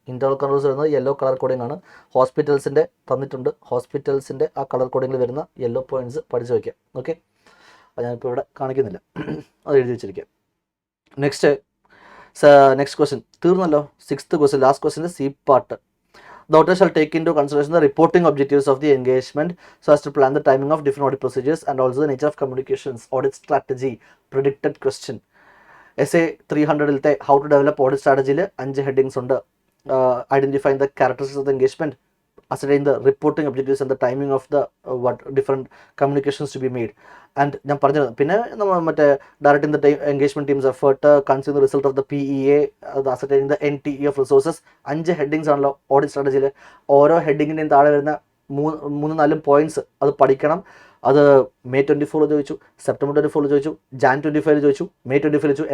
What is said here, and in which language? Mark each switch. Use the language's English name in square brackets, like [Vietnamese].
[Malayalam] Internal controls വരുന്നത് yellow colour coding ആണ്. ഹോസ്പിറ്റൽസിൻ്റെ തന്നിട്ടുണ്ട്, ഹോസ്പിറ്റൽസിൻ്റെ ആ കളർ കോഡിങ്ങിൽ വരുന്ന യെല്ലോ പോയിൻറ്റ്സ് പഠിച്ചു വയ്ക്കാം. ഓക്കെ, അത് ഞാനിപ്പോൾ ഇവിടെ കാണിക്കുന്നില്ല, അത് എഴുതി വെച്ചിരിക്കാം. നെക്സ്റ്റ് ക്വസ്റ്റ്യൻ തീർന്നല്ലോ. 6th question, last question, C part. [English] The author shall take into consideration the reporting objectives of the engagement so as to plan the timing of different audit procedures and also the nature of communications, audit strategy. Predicted question. [Malayalam] Essay 300-ത്തെ [English] how to develop audit strategy- [Malayalam] ൽ 5 headings ഉണ്ട്. [English] Identifying the characteristics of the engagement, ascertain the reporting objectives and the timing of the what different communications to be made. [Malayalam] And ഞാൻ പറഞ്ഞത് പിന്നെ നമ്മൾ മറ്റേ [English] Directing the engagement teams effort, consumer result of the PEA, ascertaining the NTE of resources. [Malayalam] 5 headings ആണല്ലോ audit സ്ട്രാറ്റജിയിൽ. ഓരോ ഹെഡിങ്ങിൻ്റെയും താഴെ വരുന്ന 3-4 points അത് പഠിക്കണം. അത് May 24 ചോദിച്ചു, September 24 ചോദിച്ചു, Jan 25 ചോദിച്ചു, May 25 ചോദിച്ചു.